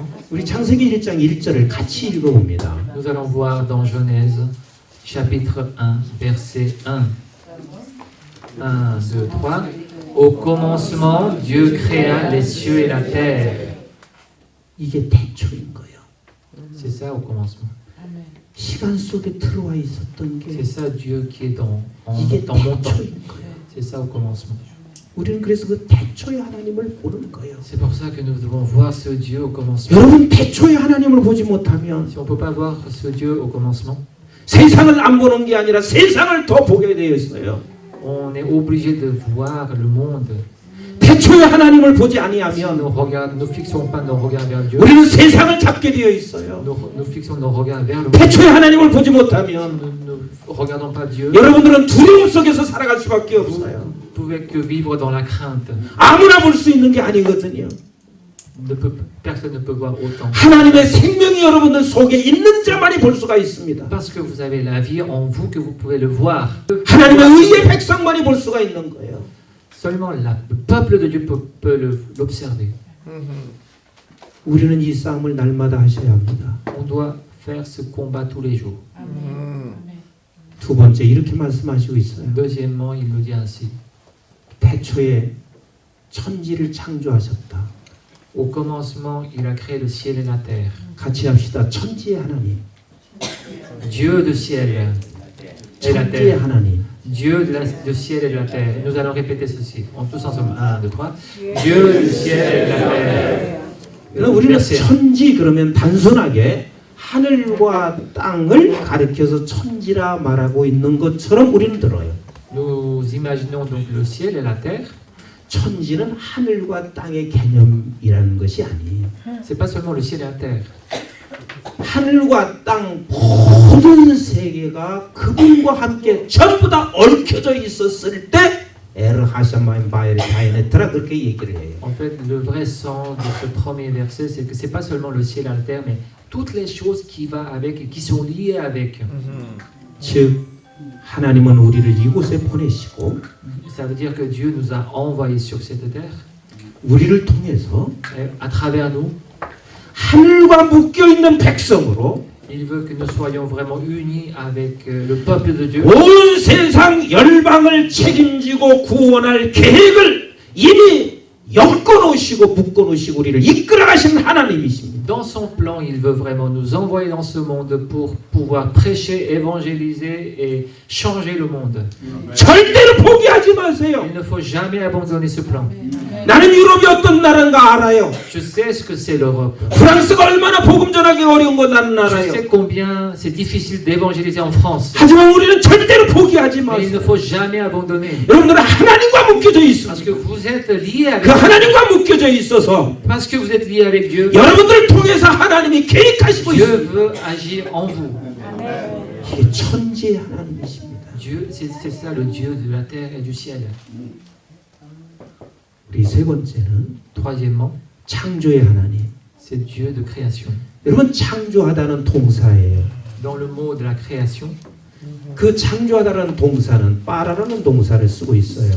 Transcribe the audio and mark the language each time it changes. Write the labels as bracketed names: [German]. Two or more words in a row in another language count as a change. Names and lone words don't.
[Korean] 우리 창세기 1장 1절을 같이 읽어봅니다. [French] Nous allons voir dans Genèse chapitre 1 verset 1. 1, 2, 3. Au commencement, Dieu créa les cieux et la terre. [Korean] 이게 태초인 거예요. [French] C'est ça au commencement. [Korean] 시간 속에 들어와 있었던 게 [French] C'est ça Dieu qui est dans [Korean] 이게 [French] mon temps. [Korean] 태초인 거예요. [French] C'est ça au commencement. [Korean] 우리는 그래서 그 태초의 하나님을 보는 거예요. [French] C'est pour ça que nous devons voir ce Dieu au commencement. [Korean] 여러분 태초의 하나님을 보지 못하면 [French] Si on ne peut pas voir ce Dieu au commencement, [Korean] 세상을 안 보는 게 아니라 세상을 더 보게 되어 있어요. [French] on est obligé de voir le monde. [Korean] 태초의 하나님을 보지 [French] Si [Korean] 아니하면 [French] nous fixons pas nos regards vers Dieu, [Korean] 우리는 세상을 잡게 되어 있어요. [French] nous fixons nos regards vers le monde. [Korean] 태초의 하나님을 보지 못하면 [French] Nous ne regardons pas Dieu. [Korean] 여러분들은 두려움 속에서 살아갈 수밖에 없어요. [French] Vous ne pouvez que vivre dans la crainte. [Korean] 아무나 볼 수 있는 게 아니거든요. [French] personne ne peut voir autant. [Korean] 하나님의 생명이 여러분들 속에 있는 자만이 볼 수가 있습니다. [French] Parce que vous avez la vie en vous que vous pouvez le voir. [Korean] 하나님의 의의 백성만이 볼 수가 있는 거예요. [French] Seulement le peuple de Dieu peut l'observer. [Korean] 우리는 이 싸움을 날마다 하셔야 합니다. [French] On doit faire ce combat tous les jours. [Korean] 두 번째 이렇게 말씀하시고 있어요. [French] Deuxièmement, il nous dit ainsi. [Korean] 태초에 천지를 창조하셨다. [French] Au commencement, il a créé le ciel et la terre. [Korean] 같이 합시다. 천지의 하나님. [French] Dieu du ciel et la [Korean] 천지의 [French] terre. [Korean] 하나님. [French] Dieu du ciel et de la terre. Nous allons répéter ceci. En tous ensemble. 1, 2, 3. Dieu du ciel et de la terre. [Korean] 우리는 [French] Verset 1. [Korean] 천지 그러면 단순하게 하늘과 땅을 가리켜서 천지라 말하고 있는 것처럼 우리는 들어요. [French] Nous imaginons donc le ciel et la terre. [Korean] 천지는 하늘과 땅의 개념이라는 것이 아니에요. [French] C'est pas seulement le ciel et la terre. [Korean] 하늘과 땅 모든 세계가 그분과 함께 전부 다 얽혀져 있었을 때 에르 하샤마인 바엘이 다이네트라 그렇게 얘기를 해요. [French] En fait, le vrai sens de ce premier verset, c'est que c'est pas seulement le ciel et la terre, mais toutes les choses qui vont avec et qui sont liées avec. [Korean] 즉 하나님은 우리를 이곳에 보내시고 [French] Ça veut dire que Dieu nous a envoyés sur cette terre, [Korean] 우리를 통해서 [French] et à travers nous, [Korean] 하늘과 묶여 있는 백성으로 [French] il veut que nous soyons vraiment unis avec le peuple de Dieu. [Korean] 온 세상 열방을 책임지고 구원할 계획을 이미 엮어놓으시고 묶어놓으시고 우리를 이끌어가신 하나님이십니다. [French] Dans son plan, il veut vraiment nous envoyer dans ce monde pour pouvoir prêcher, évangéliser et changer le monde. [Korean] 절대로 포기하지 마세요. [French] Il ne faut jamais abandonner ce plan. [Korean] 나는 유럽이 어떤 나라인가 알아요. [French] Je sais ce que c'est l'Europe. [Korean] 프랑스가 얼마나 복음 전하기 어려운 거 나는 [French] Je [Korean] 알아요. [French] sais combien c'est difficile d'évangéliser en France. [Korean] 하지만 우리는 절대로 포기하지 [French] Mais il ne [Korean] 마세요. [French] faut jamais abandonner. [Korean] 여러분들은 하나님과 묶여져 [French] Parce que [Korean] 있습니다. [French] vous êtes liés [Korean] 그 [French] avec [Korean] 하나님과 묶여져 있어서 [French] Parce que vous êtes liés avec Dieu. [Korean] 여러분들을 통해서 하나님이 계획하시고 [French] Dieu [Korean] 있습니다. [French] veut agir en vous. [Korean] 이게 천지의 하나님이십니다. [French] Dieu, c'est ça le Dieu de la terre et du ciel. [Korean] 우리 세 번째는 [French] Troisièmement, [Korean] 창조의 하나님. [French] c'est Dieu de création. [Korean] 여러분 창조하다는 동사예요. [French] Dans le mot de la création, [Korean] 그 창조하다라는 동사는 빠라라는 동사를 쓰고 있어요.